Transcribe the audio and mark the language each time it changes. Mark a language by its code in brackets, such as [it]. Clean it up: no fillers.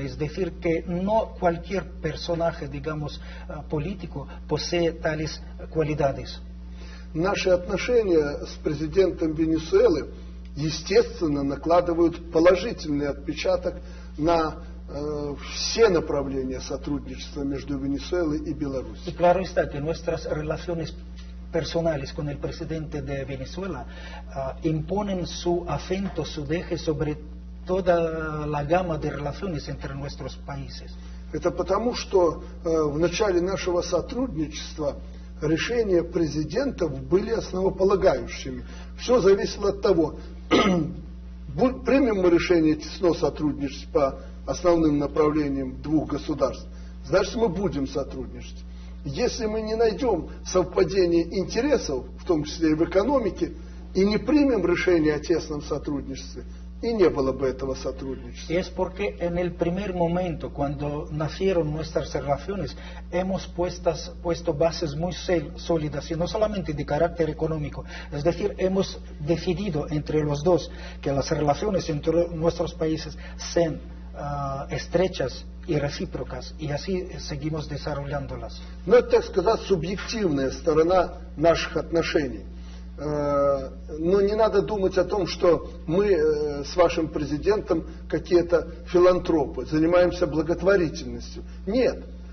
[es] Es decir, que no cualquier personaje, digamos, político posee tales cualidades. [ru] Наши отношения с президентом Венесуэлы, естественно, накладывают положительный отпечаток на все направления сотрудничества между Венесуэлой и [es] Y [ru] Беларусью. [es] claro está que nuestras relaciones personales con el presidente de Venezuela imponen su acento, su deje sobre toda la gama de relaciones entre nuestros países. [ru] Это потому, что в начале нашего сотрудничества решения президентов были основополагающими. Все зависело от того, примем мы решение тесно сотрудничать по основным направлениям двух государств, значит мы будем сотрудничать. Если мы не найдем совпадение интересов, в том числе и в экономике, и не примем решение о тесном сотрудничестве, и не было бы этого сотрудничества. [es] Es porque en el primer momento, cuando nacieron nuestras relaciones, hemos puesto bases muy sólidas, y no solamente de carácter económico. Es decir, hemos decidido entre los dos que las relaciones entre nuestros países sean estrechas и recíprocas, и así seguimos desarrollándolas. [ru] Но это, так сказать, субъективная сторона наших отношений. Но не надо думать о том, что мы с вашим президентом какие-то филантропы, занимаемся благотворительностью. Нет.